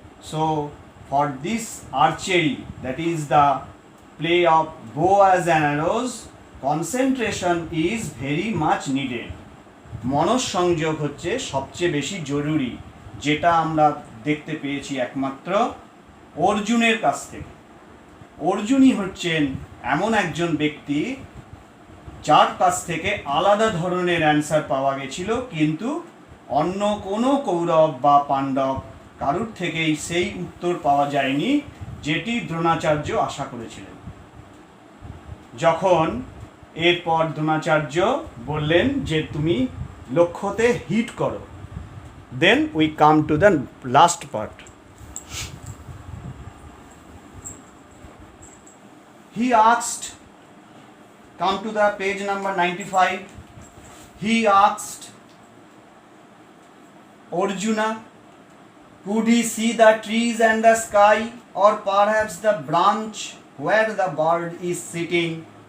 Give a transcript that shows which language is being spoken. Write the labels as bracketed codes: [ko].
[en] So for this archery, that is the play of bows and arrows, concentration is very much needed. [bn] মনঃসংযোগ হচ্ছে সবচেয়ে বেশি জরুরি, যেটা আমরা দেখতে পেয়েছি একমাত্র অর্জুনের কাছ থেকে। অর্জুনই হচ্ছেন এমন একজন ব্যক্তি যার কাছ থেকে আলাদা ধরনের অ্যান্সার পাওয়া গেছিল, কিন্তু অন্য কোনো কৌরব বা পাণ্ডব কারুর থেকেই সেই উত্তর পাওয়া যায়নি যেটি দ্রোণাচার্য আশা করেছিলেন। যখন এরপর দ্রোণাচার্য বললেন যে তুমি লক্ষ্যতে হিট করো, [en] Then we come to the last part. He asked, come to the page number 95, he asked Arjuna, could he see the trees and the sky, or perhaps the branch where the bird is sitting?